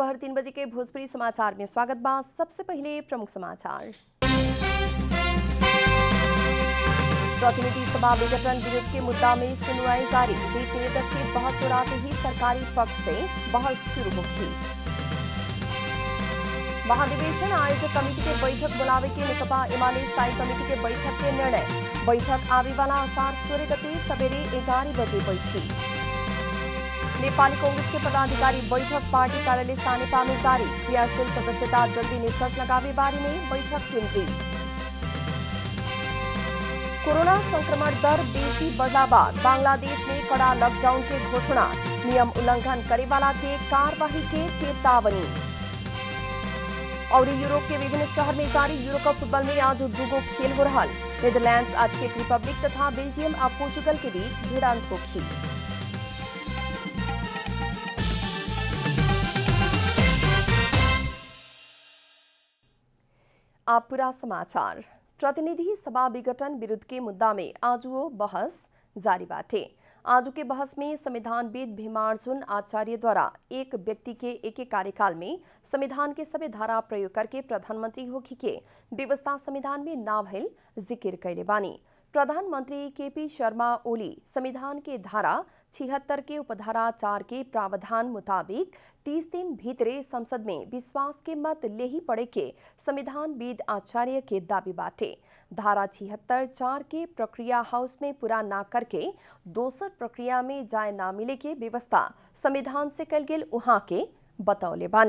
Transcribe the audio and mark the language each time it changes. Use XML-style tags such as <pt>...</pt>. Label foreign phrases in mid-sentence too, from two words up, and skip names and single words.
<bho>3 बजे के भोजपुरी समाचार में स्वागत बा। सबसे पहले प्रमुख समाचार। प्रतिनिधि सभा विघटन विरोध के मुद्दा में सुनवाई जारी। वित्त विधेयक की बहस उड़ाते ही सरकारी पक्ष से बहस शुरू होगी। महाधिवेशन आयोजक कमेटी के बैठक बुलावे के नेकपा एमाले स्थायी कमेटी के बैठक के निर्णय। बैठक आवे वाला आसार 16 गते सवेरे 11 बजे बैठी। नेपाली कांग्रेस के पदाधिकारी बैठक पार्टी कार्यालय सानेपा में जारी। क्रियाशील सदस्यता जल्दी निष्कर्ष लगावे बारे में बैठक केंद्रित। कोरोना संक्रमण दर बेसी बढ़ला बाद बांग्लादेश में कड़ा लॉकडाउन के घोषणा। नियम उल्लंघन करे वाला के कार्रवाई के चेतावनी। और यूरोप के विभिन्न शहर में जारी यूरो कप फुटबॉल में आज दुगो खेल हो रहा। नीदरलैंड्स और चेक रिपब्लिक तथा बेल्जियम और पोर्चुगल के बीच भिड़ंत होगी। आप पूरा समाचार। प्रतिनिधि सभा विघटन विरुद्ध के मुद्दा में आज वो बहस जारी बाटे। आज के बहस में संविधानविद भीमार्जुन आचार्य द्वारा एक व्यक्ति के एक कार्यकाल में संविधान के सभी धारा प्रयोग करके प्रधानमंत्री होगी के व्यवस्था संविधान में ना भइल जिक्र कैले बानी। प्रधानमंत्री केपी शर्मा ओली संविधान के धारा 76 के उपधारा 4 के प्रावधान मुताबिक 30 दिन भीतरे संसद में विश्वास के मत ले ही पड़े के संविधानविद आचार्य के दावी बाटे। धारा 76(4) के प्रक्रिया हाउस में पूरा ना करके दोसर प्रक्रिया में जाए ना मिले के व्यवस्था संविधान से कल गेल उहाँ के बतौले बानी।</bho>